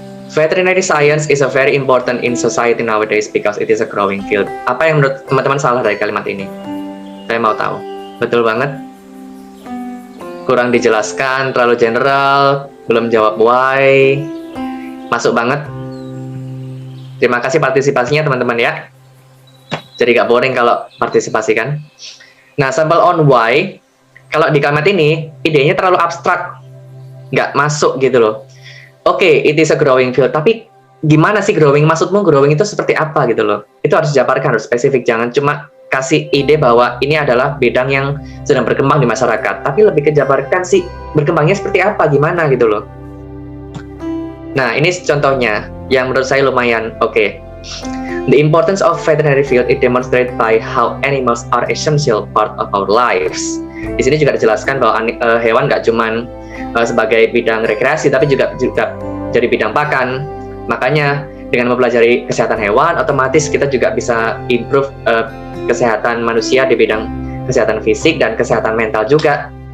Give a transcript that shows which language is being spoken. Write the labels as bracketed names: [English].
[English] Veterinary science is a very important in society nowadays because it is a growing field. [Indonesian] Apa yang menurut teman-teman salah dari kalimat ini? Saya mau tahu. Betul banget. Kurang dijelaskan, terlalu general, belum jawab why. Masuk banget. Terima kasih partisipasinya teman-teman ya. Jadi gak boring kalau partisipasi kan. Nah, sampel on why, kalau di kalimat ini, idenya terlalu abstrak. Gak masuk gitu loh. [English] Oke, it is a growing field, [Indonesian] tapi gimana sih [English] growing? [Indonesian] Maksudmu growing itu seperti apa gitu loh? Itu harus dijabarkan, harus spesifik. Jangan cuma kasih ide bahwa ini adalah bidang yang sedang berkembang di masyarakat, tapi lebih kejabarkan sih berkembangnya seperti apa, gimana gitu loh. Nah, ini contohnya yang menurut saya lumayan oke. [English] The importance of veterinary field is demonstrated by how animals are essential part of our lives. [Indonesian] Di sini juga dijelaskan bahwa hewan nggak cuman sebagai bidang rekreasi, tapi juga jadi bidang pakan. Makanya dengan mempelajari kesehatan hewan, otomatis kita juga bisa improve kesehatan manusia di bidang kesehatan fisik dan kesehatan mental juga.